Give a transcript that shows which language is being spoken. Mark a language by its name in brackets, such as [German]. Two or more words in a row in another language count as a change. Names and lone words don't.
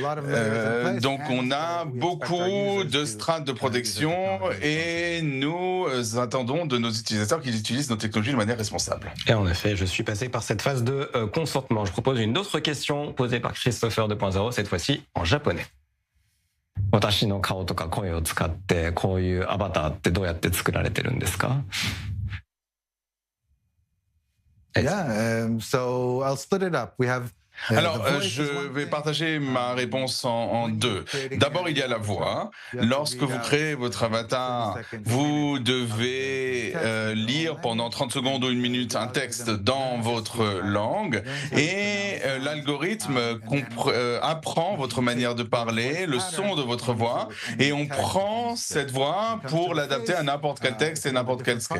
[French] Donc on a beaucoup de strates de protection et nous attendons de nos utilisateurs qu'ils utilisent nos technologies de manière responsable. Et en effet, je suis passé par cette phase de consentement. Je propose une autre question posée par Christopher 2.0, cette fois-ci en japonais. [Japanese] 私の顔とか声を使ってこういうアバターってどうやって作られてるんですか? [English] Yeah, so I'll split it up. We have [French] Alors, je vais partager ma réponse en deux. D'abord, il y a la voix. Lorsque vous créez votre avatar, vous devez lire pendant 30 secondes ou une minute un texte dans votre langue et l'algorithme apprend votre manière de parler, le son de votre voix et on prend cette voix pour l'adapter à n'importe quel texte et n'importe quel script.